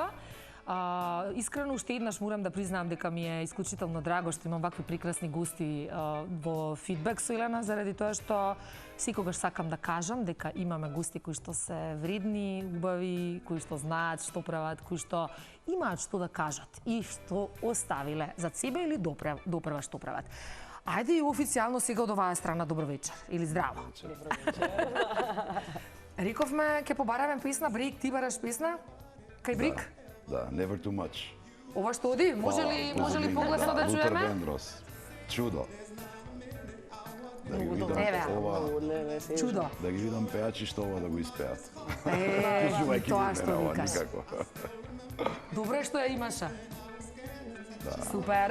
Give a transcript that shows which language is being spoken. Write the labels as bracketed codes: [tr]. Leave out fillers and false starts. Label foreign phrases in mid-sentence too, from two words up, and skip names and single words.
[mk] Искрено уште еднаш морам да признаам дека ми е исклучително драго што имам вакви прекрасни гости во фидбек со Елена, заради тоа што секогаш сакам да кажам дека имаме гости кои што се вредни, убави, кои што знаат што прават, кои што имаат што да кажат и што оставиле за себе или допрева што прават. Ајде и официјално сега од оваа страна добро вечер или здраво. Добро вечер. Рековме ќе побараме песна, Брик, ти бараш песна? Кај Брик? Да, never too much. Ова што оди? Може ли погласно да чуеме? Лутер Вендрос. Чудо. Да ги видам Еве. ова, Чудо. да ги видам пеачи што ова да го испеат. Е, тоа што ова викаш. никако. Добре што ја имаше. Супер.